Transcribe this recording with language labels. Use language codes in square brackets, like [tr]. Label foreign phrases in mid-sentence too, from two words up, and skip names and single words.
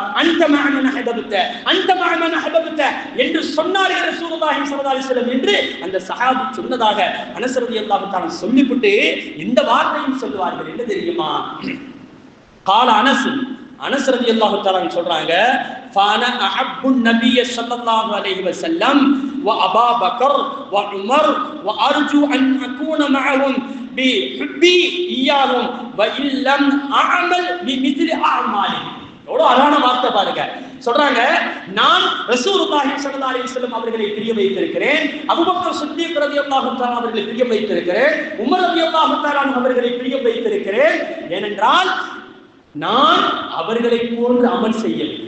[ar] أنت مع من أحببت, أنت مع من أحببت [ta] என்று சொன்னார்கள் [ar] رسول الله صلى الله عليه وسلم [ta] என்று அந்த சஹாபி சொன்னதாக அனஸ் [ar] رضي الله تعالى [ta] சொல்லிவிட்டு இந்த வார்த்தையும் சொல்லுவார்கள். என்ன தெரியுமா? قال அனஸ் [ar] رضي الله تعالى [ta] சொல்றாங்க, [ar] فانا احب النبي صلى الله عليه وسلم وابا بكر وعمر وارجو ان اكون معهم بحبي اياهم وان لم اعمل بمثل اعمالهم. [ta] எவ்வளவு அழகான வார்த்தை பாருங்க. சொல்றாங்க, நான் [ar] رسول الله صلى الله عليه وسلم [ta] அவர்களை பிரிய வைத்திருக்கிறேன், அபூபக்கர் சித்தீக் [ar] رضي الله تعالى [ta] அவர்களை பிரிய வைத்திருக்கிறேன், உமர் [ar] رضي الله تعالى [ta] அவர்களை பிரிய வைத்திருக்கிறேன். ஏனென்றால் நான் அவர்களை போன்று அமல் செய்யவில்லை.